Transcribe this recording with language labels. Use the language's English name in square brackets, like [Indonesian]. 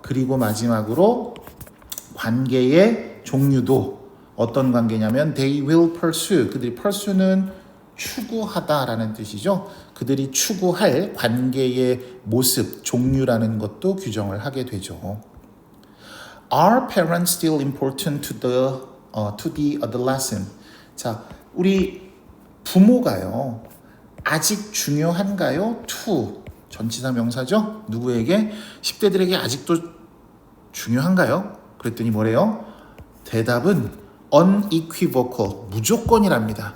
[Korean] 그리고 마지막으로 관계의 종류도 어떤 관계냐면 [English] they will pursue, [Korean] 그들이 pursue는 추구하다라는 뜻이죠. 그들이 추구할 관계의 모습, 종류라는 것도 규정을 하게 되죠. [English] Are parents still important to the adolescent? [Korean] 자, 우리 부모가요, 아직 중요한가요? to, 전치사 명사죠? 누구에게? 10대들에게 아직도 중요한가요? 그랬더니 뭐래요? 대답은 unequivocal, 무조건이랍니다.